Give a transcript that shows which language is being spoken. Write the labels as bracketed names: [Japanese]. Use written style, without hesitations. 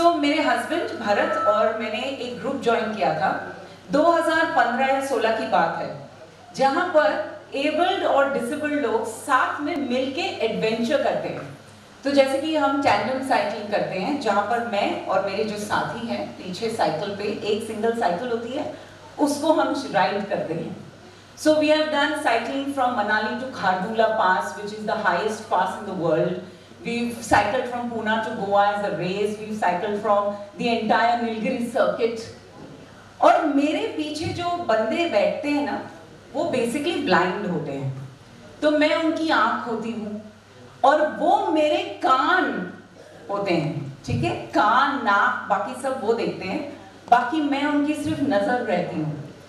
[Hindi] मेरे हस्बैंड भरत और मैंने एक ग्रुप ज्वाइन किया था, 2015 या 16 की बात है, जहां पर एबल्ड और डिसेबल्ड लोग साथ में मिलके एडवेंचर करते हैं। तो जैसे कि हम टैंडम साइकिलिंग करते हैं, जहां पर मैं और मेरे जो साथी हैं पीछे साइकिल पे, एक सिंगल साइकिल होती है, उसको हम राइड करते हैं। [English] So we have done cycling from Manali to Khardula Pass, which is the highest pass in the world. We've cycled from Pune to Goa as a race. We've cycled from the entire Nilgiri circuit. [Hindi] और मेरे पीछे जो बंदे बैठते हैं ना, वो basically blind होते हैं। तो मैं उनकी आंख होती हूँ और वो मेरे कान होते हैं, ठीक है? कान, नाक, बाकी सब वो देखते हैं, बाकी मैं उनकी सिर्फ नजर रहती हूँ।